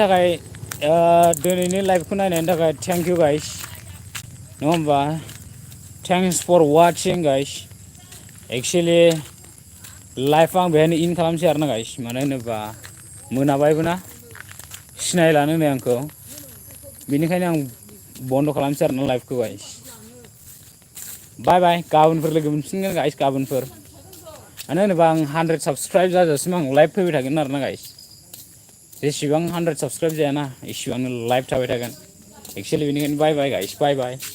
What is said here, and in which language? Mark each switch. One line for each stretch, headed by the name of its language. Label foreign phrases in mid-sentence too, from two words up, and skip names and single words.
Bodo: दिनैनि लाइभखौ नायनायनि थाखाय
English: thank you guys
Bodo: नङा होमबा
English: Thanks for watching guys. Actually live
Bodo: आं बेहायनो इन खालामसै आरोना गाइस मानो होनोबा मोनाबायबो ना सिनायलानो नै आंखौ बेनिखायनो आं बन्द' खालामसै आरोना लाइभखौ
English: guys bye bye
Bodo: गाबोनफोर लोगो मोनफिनगोन गाइस गाबोनफोर मानो होनोबा आं 100 साबस्क्राइब जाजासिम आं लाइभ फैबाय थागोन आरोना गाइस जेसेबां 100 साबस्क्राइब जायाना एसेबांनो लाइभ थाबाय थागोन एक्चुअलि बेनिखायनो
English: bye bye guys bye bye